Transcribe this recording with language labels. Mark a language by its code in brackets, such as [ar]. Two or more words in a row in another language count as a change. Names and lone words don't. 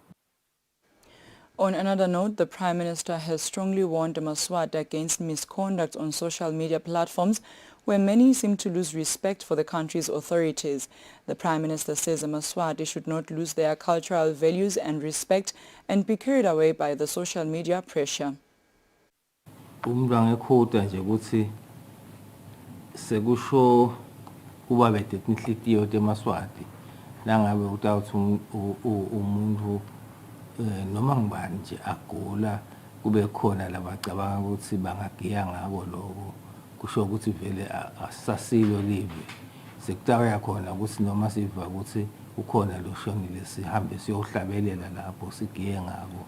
[en] On another note, the Prime Minister has strongly warned Mswati against misconduct on social media platforms where many seem to lose respect for the country's authorities. The Prime Minister says Mswati should not lose their cultural values and respect and be carried away by the social media pressure. [ss] Sekusho kuba betetnhlitiyo temaswati nangabe utawuthi umuntu noma ngibani nje agula kube khona labacabanga ukuthi bangagiya ngako lokho kusho ukuthi vele asasilo live sekutaka khona ukuthi noma siva ukuthi ukhona lo shonile sihambe siyohlabelela lapho sigiye ngako.